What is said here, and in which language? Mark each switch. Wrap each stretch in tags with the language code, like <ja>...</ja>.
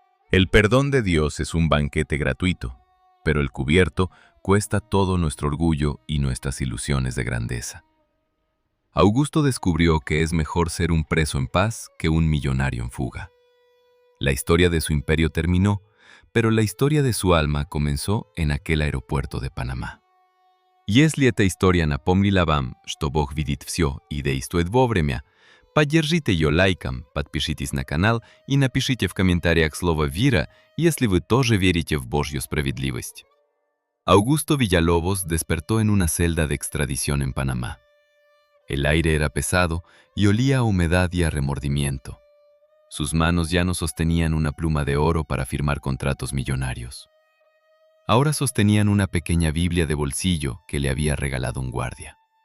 <es>El perdón de Dios es un banquete gratuito, pero el cubierto cuesta todo nuestro orgullo y nuestras ilusiones de grandeza. Augusto descubrió que es mejor ser un preso en paz que un millonario en fuga. La historia de su imperio terminó, pero la historia de su alma comenzó en aquel aeropuerto de Panamá.</es> <ru>Если эта история напомнила вам, что Бог видит все и действует вовремя, поддержите ее лайком, подпишитесь на канал и напишите в комментариях слово «Вера», если вы тоже верите в Божью справедливость.</ru> <es>Augusto Villalobos despertó en una celda de extradición en Panamá. El aire era pesado y olía a humedad y a remordimiento. Sus manos ya no sostenían una pluma de oro para firmar contratos millonarios. Ahora sostenían una pequeña Biblia de bolsillo que le había regalado un guardia.</es>